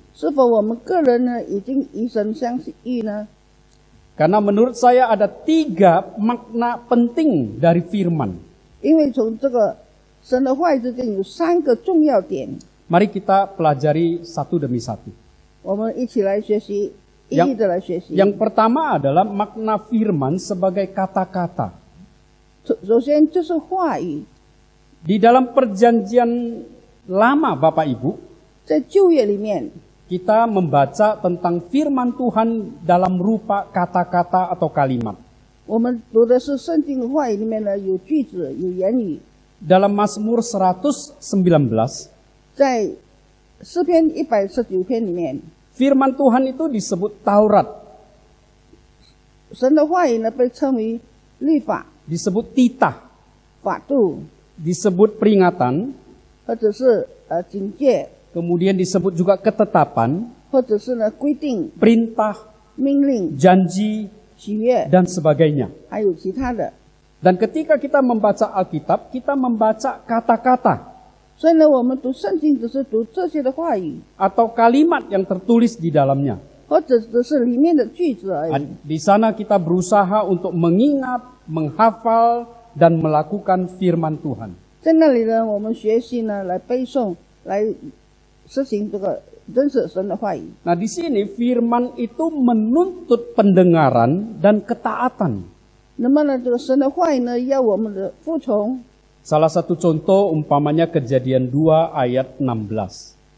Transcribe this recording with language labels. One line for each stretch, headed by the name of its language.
Chinese: 是否我们个人呢已经以神相遇呢？
Indonesian: Karena menurut saya ada 3 makna penting dari firman.
Chinese: 因为从这个神的话语之间有3个重要点，
Indonesian: Mari kita pelajari satu demi satu.
Chinese: 我们一起来学习，一一的来学习。
Indonesian: Yang pertama adalah makna firman sebagai kata-kata.
Chinese: 首先就是话语，
Indonesian: Di dalam perjanjian lama Bapak Ibu,
Chinese: 在旧约里面，
Indonesian: kita membaca tentang firman Tuhan dalam rupa kata-kata atau kalimat.
Chinese: 我们读的是圣经的话语里面呢有句子有言语。
Indonesian: Dalam Mazmur 119,
Chinese: 在诗篇119篇里面，
Indonesian: firman Tuhan itu disebut Taurat,
Chinese: 神的话语呢被称为律法、
Indonesian: disebut titah,
Chinese: 法度，
Indonesian: disebut peringatan,
Chinese: 或者是警戒，
Indonesian: kemudian disebut juga ketetapan,
Chinese: 或者是呢规定、
Indonesian: perintah,
Chinese: 命令、
Indonesian: janji,
Chinese: 喜悦，
Indonesian: dan sebagainya.
Chinese: 还有其他的。
Indonesian: Dan ketika kita membaca Alkitab, kita membaca kata-kata
Chinese: 所以呢，我们读圣经只是读这些的话语，
Indonesian: atau kalimat yang tertulis di dalamnya.
Chinese: 或者只是里面的句子而已。
Indonesian: Di sana kita berusaha untuk mengingat, menghafal, dan melakukan firman Tuhan.
Chinese: 在那里呢，我们学习呢，来背诵，来实行这个认识神的话语。
Indonesian: Nah di sini firman itu menuntut pendengaran dan ketaatan.
Chinese: 那么呢，这个神的话语呢，要我们的服从，
Indonesian: Salah satu contoh umpamanya Kejadian 2 ayat 16.